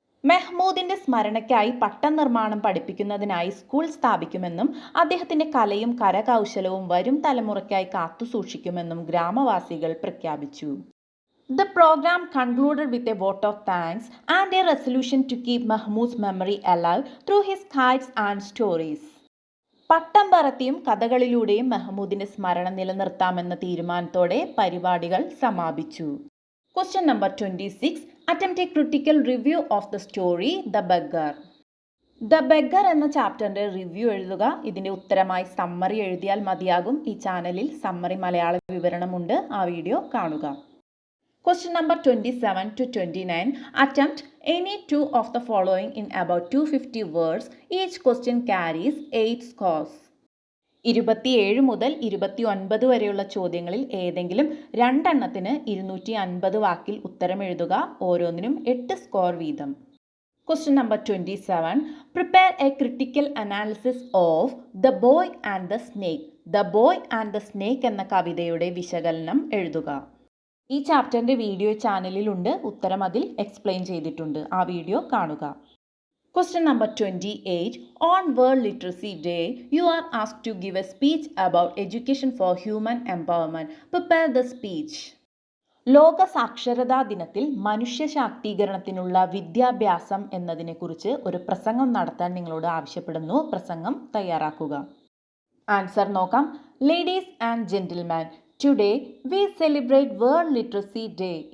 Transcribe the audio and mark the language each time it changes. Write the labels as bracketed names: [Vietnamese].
[Malayalam] മെഹ്മൂദിന്റെ സ്മരണയ്ക്കായി പട്ടം നിർമ്മാണം പഠിപ്പിക്കുന്നതിനായി സ്കൂൾ സ്ഥാപിക്കുമെന്നും അദ്ദേഹത്തിന്റെ കലയും കരകൗശലവും വരും തലമുറയ്ക്കായി കാത്തുസൂക്ഷിക്കുമെന്നും ഗ്രാമവാസികൾ പ്രഖ്യാപിച്ചു. [English] The program concluded with a vote of thanks and a resolution to keep Mahmud's memory alive through his kites and stories. [Malayalam] പട്ടം പറത്തിയും കഥകളിലൂടെയും മെഹ്മൂദിന്റെ സ്മരണ നിലനിർത്താമെന്ന തീരുമാനത്തോടെ പരിപാടികൾ സമാപിച്ചു. [English] Question number 26. Attempt a critical review of the story The Beggar. [Malayalam] The Beggar എന്ന ചാപ്റ്ററിന്റെ review എഴുതുക. ഇതിന്റെ ഉത്തരമായി summary എഴുതിയാൽ മതിയാകും. ഈ ചാനലിൽ സമ്മറി മലയാള വിവരണമുണ്ട്. ആ വീഡിയോ കാണുക. [English] Question number 27 to 29. Attempt any two of the following in about 250 words. Each question carries 8 scores. [Malayalam] 27 മുതൽ 29 വരെയുള്ള ചോദ്യങ്ങളിൽ ഏതെങ്കിലും രണ്ടെണ്ണത്തിന് 250 വാക്കിൽ ഉത്തരം എഴുതുക. ഓരോന്നിനും 8 സ്കോർ വീതം. [English] Question number 27. Prepare a critical analysis of The Boy and the Snake. [Malayalam] The Boy and the Snake എന്ന കവിതയുടെ വിശകലനം എഴുതുക. ഈ ചാപ്റ്ററിന്റെ വീഡിയോ ചാനലിലുണ്ട്. ഉത്തരം അതിൽ എക്സ്പ്ലെയിൻ ചെയ്തിട്ടുണ്ട്. ആ വീഡിയോ കാണുക. [English] Question number 28. On World Literacy Day, you are asked to give a speech about education for human empowerment. Prepare the speech. [Malayalam] ലോക സാക്ഷരതാ ദിനത്തിൽ മനുഷ്യ ശാക്തീകരണത്തിനുള്ള വിദ്യാഭ്യാസം എന്നതിനെക്കുറിച്ച് ഒരു പ്രസംഗം നടത്താൻ നിങ്ങളോട് ആവശ്യപ്പെടുന്നു. പ്രസംഗം തയ്യാറാക്കുക. ആൻസർ നോക്കാം. [English] Ladies and gentleman, today we celebrate world literacy day.